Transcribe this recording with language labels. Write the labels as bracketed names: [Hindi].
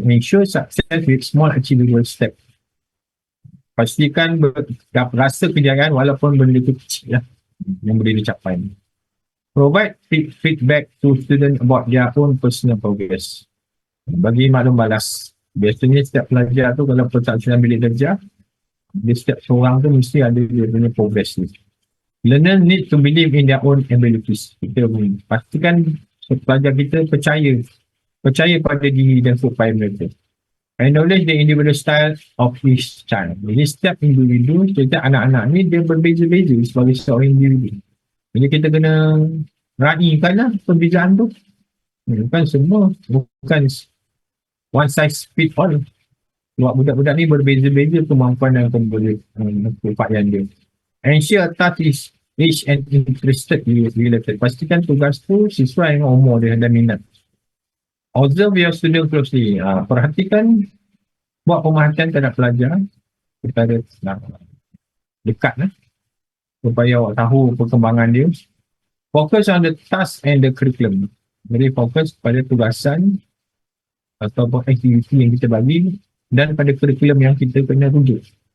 [English] Ensure success with small achievable step. [Malay] Pastikan rasa kejayaan walaupun benda kecil lah yang boleh dicapai. [English] Provide feedback to student about their own personal progress. [Malay] Bagi maklum balas. Biasanya setiap pelajar tu kalau percakapan bilik darjah, dia setiap seorang tu mesti ada dia punya progress ni. [English] Learner need to believe in their own abilities. [Malay] Kita pastikan pelajar kita percaya pada diri dan upaya mereka. [English] Acknowledge the individual style of each child. [Malay] Jadi setiap individu, setiap anak-anak ni dia berbeza-beza sebagai seorang individu. Jadi kita kena raikan lah perbezaan tu. Bukan semua, bukan [English] one size fit all. [Malay] Budak-budak ni berbeza-beza kemampuan dan keupayaan dia. [English] Ensure task is age and interested related. [Malay] Pastikan tugas tu sesuai dengan umur dia dan minat. [English] Observe your student closely. [Malay] Perhatikan, buat pemerhatian terhadap pelajar secara dekat lah, supaya awak tahu perkembangan dia. [English] Focus on the task and the curriculum. [Malay] Jadi fokus pada tugasan atau aktiviti yang kita bagi dan pada kurikulum yang kita kena rujuk.